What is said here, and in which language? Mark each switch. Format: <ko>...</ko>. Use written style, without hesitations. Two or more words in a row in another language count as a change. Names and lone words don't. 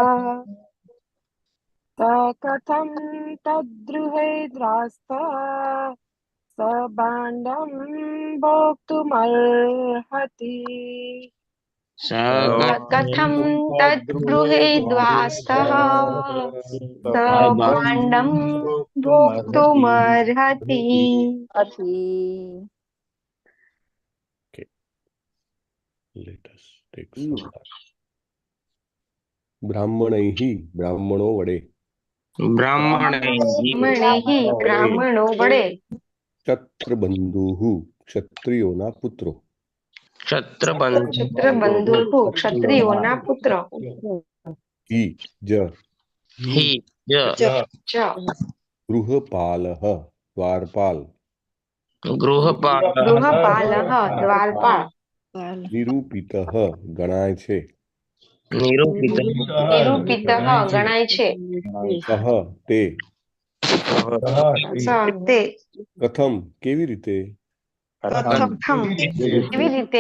<sa>स कथं तद्गृहे द्रास्तः स भाण्डं भोक्तुमर्हति कथं तद्गृहे द्वास्तः स भाण्डं भोक्तुमर्हति</sa> <en>Let us take some time.</en> <gu>બ્રાહ્મણૈ બ્રાહ્મણો વડે બ્રાહ્મણો વડે ક્ષત્રબંધુ ક્ષત્રિયોના પુત્રો ક્ષત્રબંધુ ક્ષત્રિયોના પુત્ર</gu> <sa>हि ज हि ज च</sa> <gu>गृहपालः द्वारपाल</gu> <sa>गृहपालः</sa> <gu>ગૃહપાલઃ દ્વારપાળ નિરૂપિતઃ ગણાય છે</gu> <sa>નિરૂપિતઃ</sa> <gu>નિરૂપિતઃ ગણાય છે સહ તે સ તે કથમ કેવી રીતે કથમ કેવી રીતે</gu>